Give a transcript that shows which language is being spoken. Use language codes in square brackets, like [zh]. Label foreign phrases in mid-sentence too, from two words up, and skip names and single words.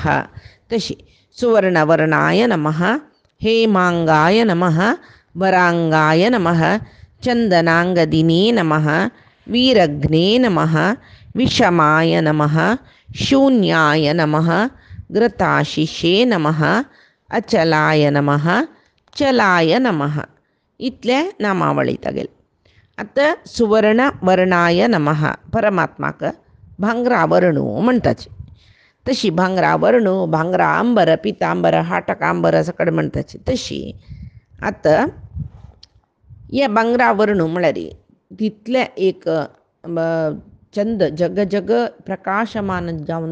[sa] तशी सुवर्णवर्णाय नमः, हेमांगाय नमः, वरांगाय नमः, चंदनांगदिने नमः, वीरघ्ने नमः, विषमाय नमः, शून्याय नमः, घृताशिषे नमः, अचलाय नमः, चलाय नमः. [kok] इतले नामावळी तागेले. आतां [sa] सुवर्ण वर्णाय नमः [kok] परमात्माक भांगरा वर्णू म्हणटाची. तशी भांगरा वर्णू, भांगरा आंबर, पितांबर, हाटकांबर सकड म्हणटाची. तशी आतां हे भांगरा वर्णू म्हळ्यार तितले एक चंद जग जग प्रकाशमान जावन